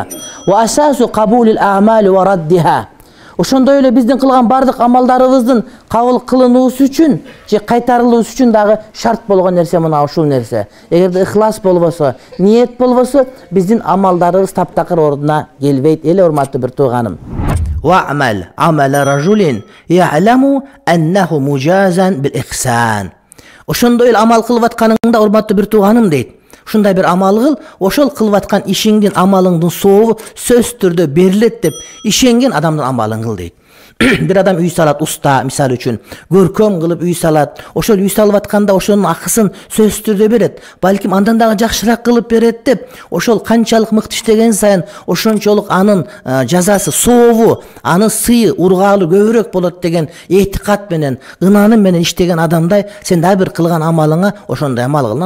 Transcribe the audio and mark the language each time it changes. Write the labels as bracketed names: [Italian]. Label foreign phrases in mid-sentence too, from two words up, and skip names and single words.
[Arabic] وأساس قبول الأعمال وردها. [Kyrgyz] Ошондой эле биздин кылган бардык амалдарыбыздын кабыл кылынуусу үчүн же кайтарылуусу үчүн дагы шарт болгон нерсе мына ушул нерсе. Эгерде ихлас болбосо, ниет болбосо, биздин амалдарыбыз таптакыр ордуна келбейт эле урматтуу бир тууганым. [Arabic] واعمل عمل رجل يعلم أنه مجزى بالإحسان. [Kyrgyz] Ошондой эле амал кылып атканыңда урматтуу бир тууганым дейт. Ушундай бир амал кыл, ошол кылып аткан ишиңдин, амалыңдын соогу сөз түрдө берилет деп ишенген адамдын амалын кыл дейт. Бир адам үй салат, уста мисалы үчүн көркөм кылып үй салат. Ошол үй салып атканда ошонун акысын сөз түрдө берет. Балким андан дагы жакшыраак кылып берет деп, ошол канчалык мыкты иштеген сайын ошончолук анын жазасы, сообу, анын сыйы, ургаалы көбүрөөк болот деген этикат менен, ынаным менен иштеген адамдай сен дагы бир кылган амалыңа ошондой амал кыл.